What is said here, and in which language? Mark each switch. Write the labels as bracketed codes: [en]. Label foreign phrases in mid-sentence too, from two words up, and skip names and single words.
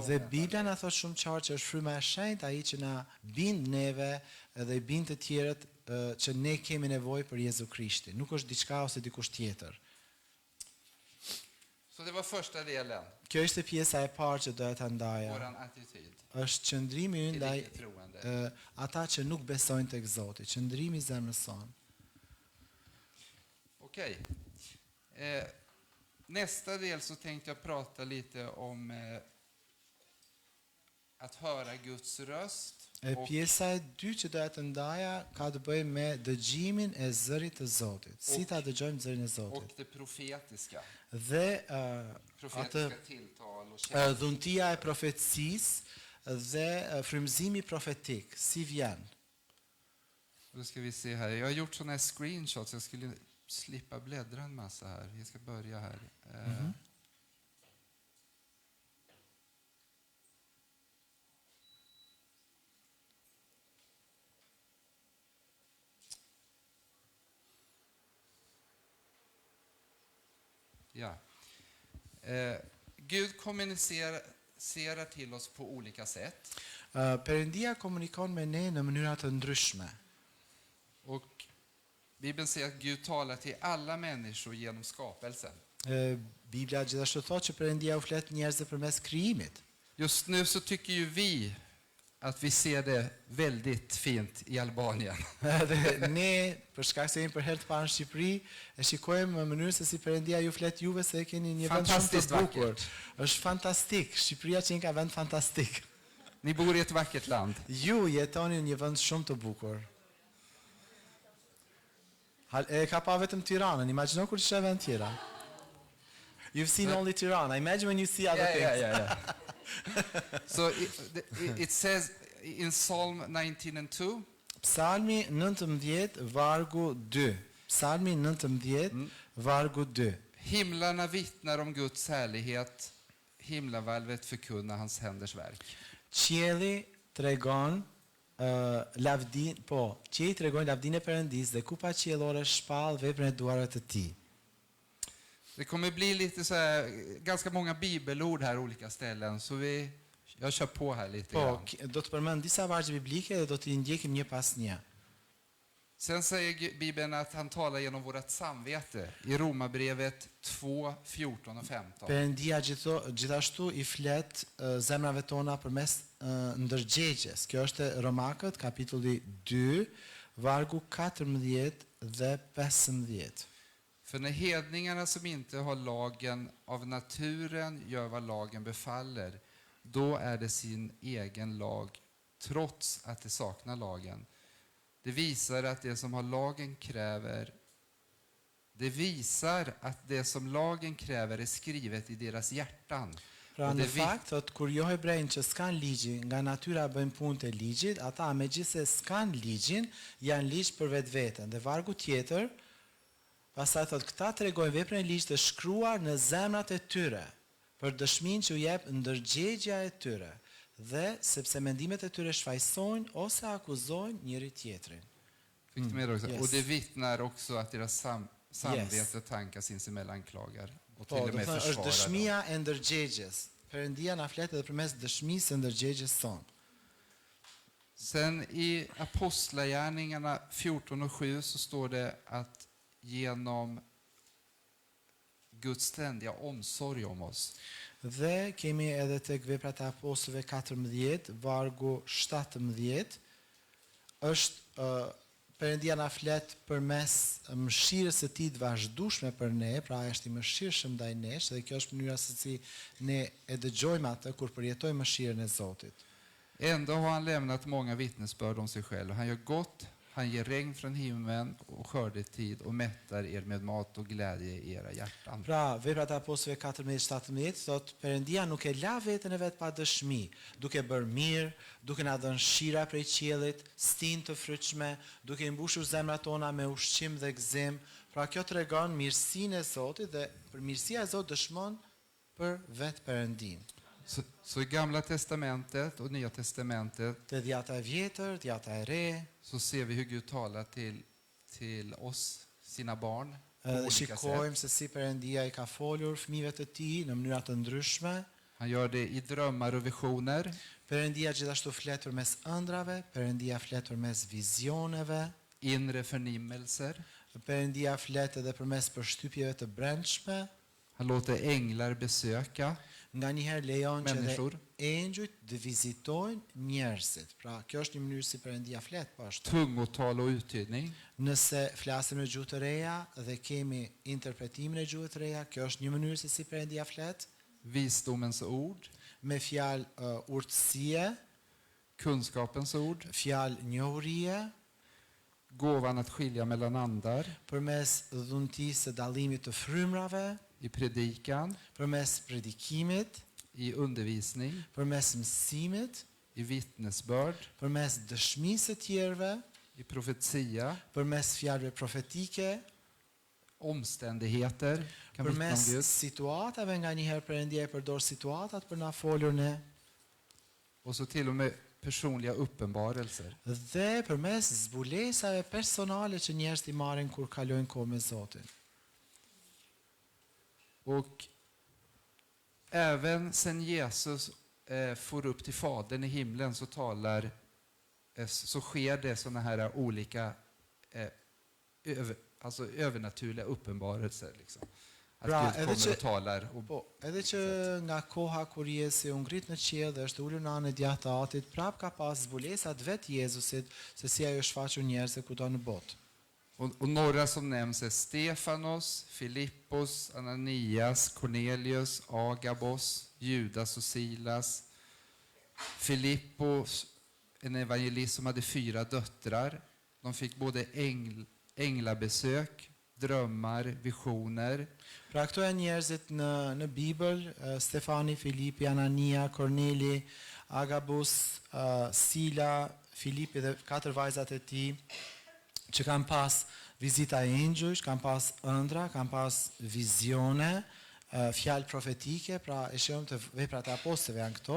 [sq] Dhe Bibla na thotë shumë qartë që është Fryma e Shenjtë ai që na bind neve dhe i bind të tjerët që ne kemi nevojë për Jezu Krishtin. Nuk është diçka ose dikush tjetër. [sv] Så det var första delen, [sq] Kjo ishte pjesa e parë që doja ta ndaja. [sv] våran attityd [sq] Është qëndrimi ynë [sv] till [sq] ndaj [sv] icke-troende. [sq] ata që nuk besojnë tek Zoti, qëndrimi i zemrës sonë. [sv] Okej. Nästa del så tänkte jag prata lite om att höra Guds röst [sq] Pjesa e dytë që doja të ndaja ka të bëjë me dëgjimin e zërit të Zotit. Si ta dëgjojmë zërin e Zotit. [sv] och det profetiska. [sq] Dhe [sv] Profetiska tilltal och känslor. [sq] dhuntia e profecisë dhe frymëzimi profetik, si vjen. [sv] Då ska vi se här. Jag har gjort såna här screenshots. Jag skulle slippa bläddra en massa här. Vi ska börja här. Ja. Gud kommunicerar till oss på olika sätt. [sq] Perëndia komunikon me ne në mënyra të ndryshme. [sv] Och Bibeln säger att Gud talar till alla människor genom skapelsen. [sq] Biblia gjithashtu thotë që Perëndia u flet njerëzve përmes krijimit. [sv] Just nu så tycker ju vi att vi ser det väldigt fint i Albanien. [sq] Dhe ne, për shkak se jemi për herë të parë në Shqipëri, e shikojmë në mënyrë se si Perëndia ju flet juve se keni një vend shumë të [sv] Fantastiskt [sq] bukur. [sv] vackert. [sq] Është fantastik. Shqipëria që ka vend fantastik. [sv] Ni bor i ett vackert land. [sq] Ju jetoni në një vend shumë të bukur. E ka pa vetëm Tiranën, imagjino kur ishe vend tjera. [en] You've seen only Tirana. Imagine when you see other things. Yeah. So it says in Psalm 19:2, [sq] Psalmi 19, vargu 2. Psalmi 19, vargu 2. [sv] himlarna vittnar om Guds härlighet, himlavalvet förkunnar hans händers verk. [sq] Qielli tregon qielli tregon lavdinë e Perëndisë dhe kupa qiellore shpall veprën e duarve të tij. [sv] Det kommer bli lite så här, ganska många bibelord här olika ställen, så jag kör på här lite [sq] Po, [sv] grann. [sq] do të përmend disa vargje biblike dhe do t'i ndjekim një pas një. [sv] Sen säger Bibeln att han talar genom vårt samvete i Romarbrevet 2, 14 och 15. [sq] Perëndia gjithashtu i flet zemrave tona përmes ndërgjegjes. Kjo është Romakët, kapitulli 2, vargu 14 dhe 15. [sv] För när hedningarna som inte har lagen av naturen gör vad lagen befaller, då är det sin egen lag, trots att det saknar lagen. Det visar att det som lagen kräver är skrivet i deras hjärtan. [sq] Pra në fakt, thot, kur jo hebrejnë që s'kan ligjin, nga natyra bëjnë punë të ligjit, ata megjithse s'kan ligjin, janë ligj për vetveten. Dhe vargu tjetër, pastaj thot, këta tregojnë veprën e ligjit të shkruar në zemrat e tyre, për dëshminë që u jep ndërgjegja e tyre, dhe sepse mendimet e tyre shfaqsojnë ose akuzojnë njëri tjetrin. [sv] Fick du med det också? [en] Yes. [sv] Och det vittnar också att deras samvete tankar sinsemellan klagar och till [sq] Po, [sv] och [sq] do [sv] med [sq] të thonë, është [sv] försvarar dem. [sq] dëshmia e ndërgjegjes. Perëndia na flet edhe përmes dëshmisë së ndërgjegjes sonë. [sv] Sen i Apostlagärningarna 14 och 7 så står det att genom Guds ständiga omsorg om oss. [sq] Dhe kemi edhe tek Veprat e Apostujve 14, vargu 17, është Perëndia na flet përmes mëshirës së tij të vazhdueshme për ne, pra ai është i mëshirshëm ndaj nesh dhe kjo është mënyra se si ne e dëgjojmë atë kur përjetojmë mëshirën e Zotit. [sv] Ändå har han lämnat många vittnesbörd om sig själv. Han gör gott, han ger regn från himlen och skördetid och mättar er med mat och glädje i era hjärtan. [sq] Pra, Veprat e Apostujve 14:17 thot Perëndia nuk e la veten e vet pa dëshmi, duke bërë mirë, duke na dhënë shira prej qiellit, stinë të frytshme, duke i mbushur zemrat tona me ushqim dhe gëzim. Pra kjo tregon mirësinë e Zotit dhe për mirësia e Zotit dëshmon për vetë Perëndin. [sv] Så i Gamla testamentet och Nya testamentet [sq] Te Dhjata e Vjetër, Dhjata e Re, [sv] så ser vi hur Gud talar till oss, sina barn, på olika sätt. [sq] shikojmë se si Perëndia i ka folur fëmijëve të tij në mënyra të ndryshme. [sv] Han gör det i drömmar och visioner. [sq] Perëndia gjithashtu flet përmes ëndrave, Perëndia flet përmes vizioneve, [sv] Inre förnimmelser. [sq] Perëndia flet edhe përmes përshtypjeve të brendshme. [sv] Han låter änglar besöka [sq] Nga njëherë lejon që dhe [sv] människor. [sq] engjujt të vizitojnë njerëzit. Pra, kjo është një mënyrë si Perëndia flet po ashtu. [sv] Tungotal och uttydning. [sq] Nëse flasim në gjuhë të reja dhe kemi interpretimin e gjuhës të reja, kjo është një mënyrë se si Perëndia flet, [sv] Visdomens ord. [sq] me fjalë urtësie, [sv] Kunskapens ord. [sq] fjalë njohurie, [sv] Gåvan att skilja mellan andar. [sq] përmes dhuntisë së dallimit të frymrave, [sv] I predikan. [sq] përmes predikimit, [sv] I undervisning. [sq] përmes mësimit, [sv] I vittnesbörd. [sq] përmes dëshmisë së tjerëve, [sv] I profetia. [sq] përmes fjalëve profetike, [sv] Omständigheter kan vittna [sq] përmes [sv] om Gud. [sq] situatave nga njëherë Perëndia e përdor situatat për na folur ne, [sv] Och så till och med personliga uppenbarelser. [sq] dhe përmes zbulesave personale që njerëzit i marrin kur kalojnë kohë me Zotin. [sv] Och även sen Jesus får upp till Fadern i himlen så så sker det såna här olika alltså övernaturliga uppenbarelser liksom. Att Bra, Gud kommer [sq] edhe [sv] och talar och [sq] Po, edhe që nga koha kur Jezusi u ngrit në qiell dhe është ulur në anën e djathtë të Atit, prap ka pas zbulesat vet Jezusit se si ajo shfaqur njerëzve kudo në botë. [sv] och några som nämns är Stefanos, Filippos, Ananias, Cornelius, Agabos, Judas och Silas. Filippos, en evangelist som hade 4 döttrar. De fick både änglabesök, drömmar, visioner. [sq] Pra këto janë njerëzit në Bibël, Stefani, Filipi, Anania, Korneli, Agabus, Sila, Filipi dhe 4 vajzat e tij që kanë pas vizita e engjujsh, kanë pas ëndra, kanë pas vizione, fjalë profetike, pra e shohim të veprat e apostëve janë këto.